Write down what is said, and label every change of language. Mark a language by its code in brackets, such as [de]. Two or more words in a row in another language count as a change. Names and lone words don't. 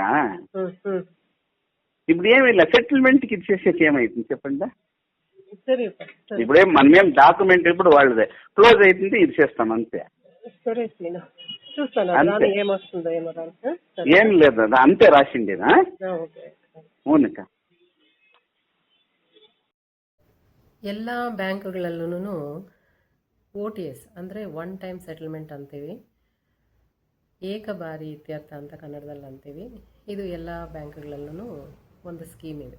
[te] ఇప్పుడు ఏమి లేదు, సెటిల్మెంట్కి ఇచ్చేసేకి ఏమైతుంది చెప్పండి. ఇప్పుడే మనమేం డాక్యుమెంట్ ఇప్పుడు వాళ్ళదే క్లోజ్ అవుతుంది, ఇది చేస్తాం అంతే. ఏం లేదు, అంతే రాసిండేదా. అవునక్క. [kn] ಎಲ್ಲ ಬ್ಯಾಂಕ್ಗಳಲ್ಲೂ OTS ಅಂದರೆ [en] one time settlement [kn] ಅಂತೀವಿ, ಏಕ ಬಾರಿ ಇತ್ಯರ್ಥ ಅಂತ ಕನ್ನಡದಲ್ಲಿ ಅಂತೀವಿ. ಇದು ಎಲ್ಲ ಬ್ಯಾಂಕ್ಗಳಲ್ಲೂ ಒಂದು ಸ್ಕೀಮ್ ಇದೆ.